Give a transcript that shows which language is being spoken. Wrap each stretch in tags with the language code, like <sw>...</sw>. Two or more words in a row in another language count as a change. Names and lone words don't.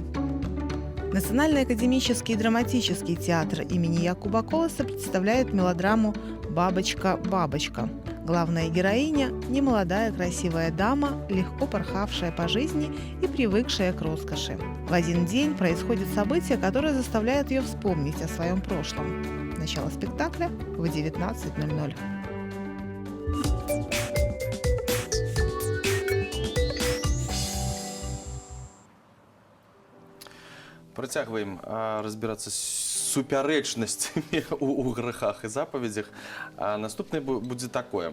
<ru>Национальный академический драматический театр имени Якуба Колоса представляет мелодраму «Бабочка-бабочка». Главная героиня – немолодая красивая дама, легко порхавшая по жизни и привыкшая к роскоши. В один день происходит событие, которое заставляет ее вспомнить о своем прошлом. Начало спектакля в 19:00.</ru> <be>Працягваем разбірацца з супярэчнасцямі у грэхах і запаведзях. Наступнае будзе такое.</be>